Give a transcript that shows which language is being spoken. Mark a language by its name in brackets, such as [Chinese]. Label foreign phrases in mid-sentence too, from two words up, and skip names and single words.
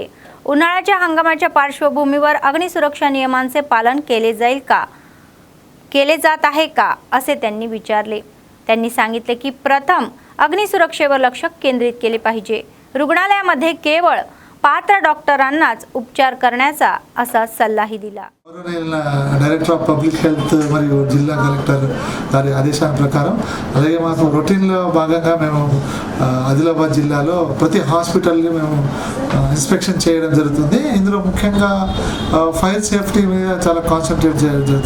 [Marathi] उन्हाळ्याच्या हंगामाच्या पार्श्वभूमीवर अग्निसुरक्षा नियमांचे पालन केले जात आहे का असे त्यांनी विचारले. त्यांनी सांगितले की प्रथम अग्निसुरक्षेवर लक्ष केंद्रित केले पाहिजे. रुग्णालयामध्ये केवळ पात्र डॉक्टरांनाच उपचार करण्याचा असा सल्लाही दिला. [English] Director of Public Health [Telugu] మరియు జిల్లా కలెక్టర్ గారి ఆదేశాల ప్రకారం అలాగే మాకు రొటీన్లో భాగంగా మేము ఆదిలాబాద్ జిల్లాలో ప్రతి హాస్పిటల్ని మేము ఇన్స్పెక్షన్ చేయడం జరుగుతుంది. ఇందులో ముఖ్యంగా [English] fire safety [Telugu] మీద చాలా కాన్సన్ట్రేట్ చేయడం జరుగుతుంది.